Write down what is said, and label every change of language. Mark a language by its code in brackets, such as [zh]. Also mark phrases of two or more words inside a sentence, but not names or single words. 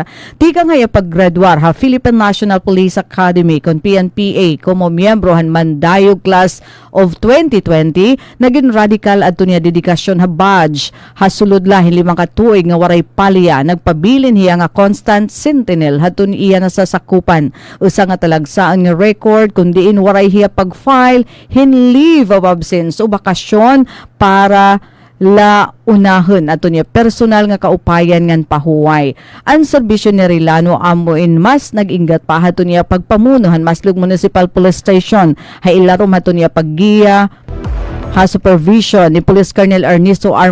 [war] Tika nga paggraduar ha Philippine National Police Academy kon PNPA kumo miyembro han Mandayog Class of 2020 naging radical adto niya dedikasyon ha badge hasulod lahin 5 katuig nga waray palya nagpabilin hiya nga [en] constant sentinel [war] haton iya na sa sakupan usa nga talagsaan nga record kun diin waray hiya pag-file hin [en] leave of absence [war] o bakasyon para la unahon ato niya personal nga kaupayan ngan pahuway. Ang serbisyo ni Rilano amoin mas nag-ingat pa hato niya pagpamunuhan Maslog Municipal Police Station hay ilarom hato niya paggiya ha supervision ni Police Colonel Ernesto R.